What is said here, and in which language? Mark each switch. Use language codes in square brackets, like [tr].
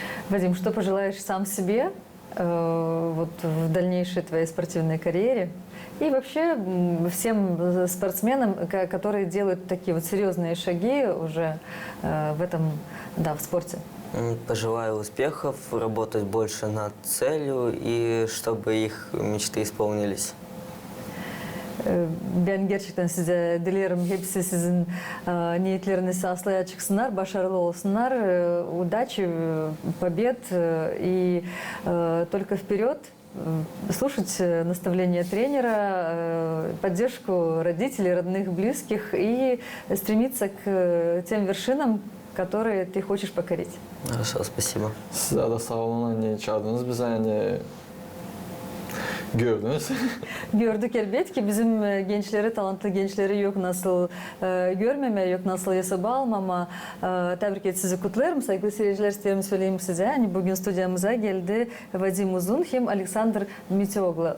[ru] Вадим, что пожелаешь сам себе вот в дальнейшей твоей спортивной карьере и вообще всем спортсменам, которые делают такие вот серьезные шаги уже в этом, да, в спорте? Пожелаю успехов, работать больше над целью и чтобы их mечты исполнились. [gag] Ben gerçekten size dilerim hepsi sizin niyetleriniz aslıya çıksınlar, başarılı olsunlar, [ru] удачи, побед и только вперед. Слушать наставления тренера, поддержку родителей, родных, близких и стремиться к тем вершинам, которые ты хочешь покорить. Хорошо, спасибо. [gag] Size de sağ olun hani çağırdınız bize hani gördünüz. Gördük elbet ki bizim gençleri, talantlı gençleri yok nasıl görmeme, yok nasıl hesaba almama. Tebrik et sizi kutlarım. Saygılı seyirciler istiyorum söyleyeyim size. Hani bugün stüdyomuza geldi Vadim Uzun hem Alexander Mitioglu.